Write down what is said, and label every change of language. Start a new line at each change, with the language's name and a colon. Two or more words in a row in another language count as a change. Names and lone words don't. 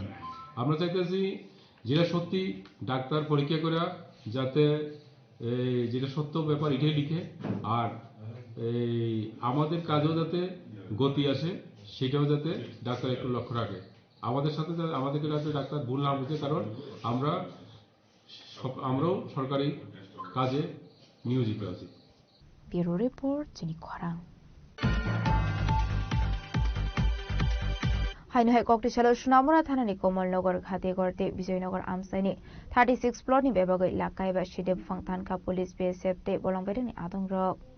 Bangla: আমরা চাইতেছি যেটা সত্যি ডাক্তার পরীক্ষা করে যাতে যেটা সত্য ব্যাপার এটাই লিখে, আর আমাদের কাজেও যাতে গতি আসে সেটাও যাতে ডাক্তার একটু লক্ষ্য রাখে। আমাদেরকে যাতে ডাক্তার ভুল না বুঝে, কারণ আমরাও সরকারি কাজে নিয়োজিত আছি।
English: bureau report
Kok Borok: চিনি খরাং। हाइनहाय कक्टिसालो सुनामुरा थानानि कमलनगर घाटेगर्ते विजयनगर आमसाइनि 36 फ्लोरनि बेबागै लाकायबा सिदेब फांतानका पुलिस बीएसएफ ते बलंबेदनि आदंरक